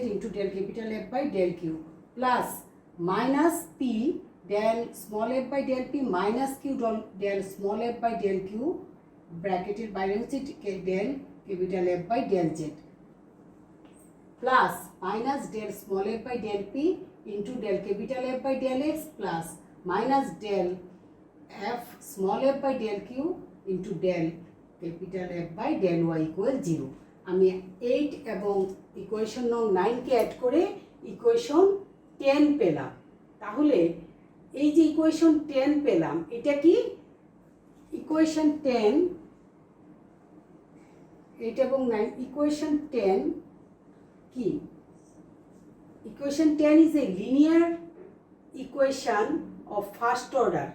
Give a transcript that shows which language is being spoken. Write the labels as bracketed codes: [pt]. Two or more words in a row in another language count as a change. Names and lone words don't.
[en] into del capital F by del q plus minus p del small f by del p minus q del small f by del q [bn] ব্র্যাকেটের বাইরে হচ্ছে [en] del capital F by del z plus minus del small f by del p into del capital F by del x plus minus del f small f by del q into del capital F by del y equal 0। [bn] আমি 8 এবং ইকুয়েশন নং 9 কে অ্যাড করে ইকুয়েশন 10 পেলাম। তাহলে এই যে ইকুয়েশন 10 পেলাম, এটা কি ইকুয়েশন 10, 8 এবং 9 ইকুয়েশন 10 কি, [en] equation 10 is a linear equation of first order.